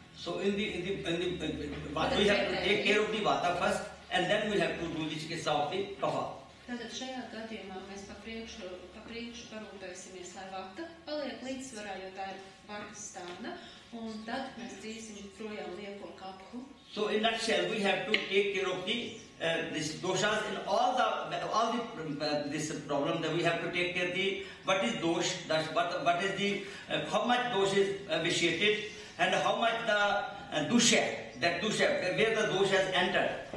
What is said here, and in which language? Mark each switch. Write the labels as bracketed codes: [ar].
[en] So in the vata, we have to take care of the vata first, and then we have to do the chikitsa of the kapha. [lv] Tātad šajā gadījumā mēs pa priekšu parūpēsimies, lai vata paliek līdzsvarā, jo tā ir vatas stāna, un tad mēs dzīsim projām lieko kaphu. [en] So in nutshell, we have to take care of the this doshas in all the this problem that we have to take care of the what is dosh, what is the how much dosh is vitiated and how much the dusha, where the dosh has entered.